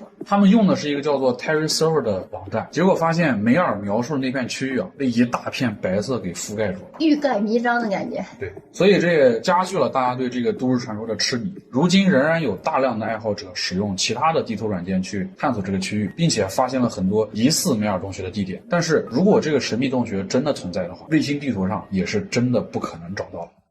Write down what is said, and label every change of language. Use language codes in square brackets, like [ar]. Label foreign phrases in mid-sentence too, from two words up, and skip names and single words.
[zh] 他們用的是一個叫做 TerraServer 的網站，結果發現梅爾描述的那片區域啊，被一大片白色給覆蓋住了，欲蓋彌彰的感覺。對，所以這也加劇了大家對這個都市傳說的痴迷。如今仍然有大量的愛好者使用其他的地圖軟件去探索這個區域，並且發現了很多疑似梅爾洞穴的地點。但是如果這個神秘洞穴真的存在的話，衛星地圖上也是真的不可能找到了。